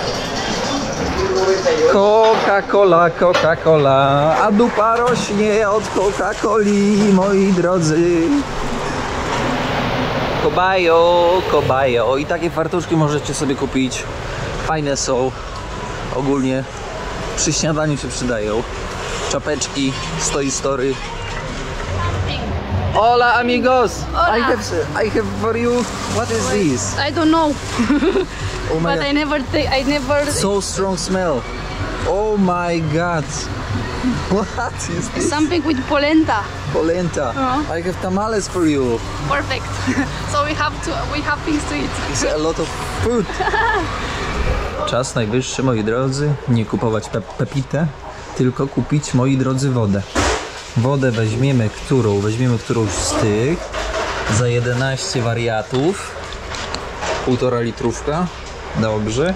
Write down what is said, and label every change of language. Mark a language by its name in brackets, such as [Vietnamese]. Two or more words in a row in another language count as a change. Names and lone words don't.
[Polish] Coca-Cola, Coca-Cola, a dupa rośnie od Coca-Coli, moi drodzy. Kobajo, kobajo. I takie fartuszki możecie sobie kupić. Fajne są. Ogólnie przy śniadaniu się przydają. Czapeczki z Toy Story. [Spanish] Hola amigos. Hola. [English] I have for you. What is this? I don't know. Oh my But God. I never... So strong smell. Oh my God. What is this? Something with polenta. Polenta. I have tamales for you. Perfect. So we have things to eat. It's a lot of food. [Polish] Czas najwyższy, moi drodzy, nie kupować pepitę, tylko kupić, moi drodzy, wodę. Wodę weźmiemy którąś z tych za 11 wariatów. 1,5 litrówka. Dobrze.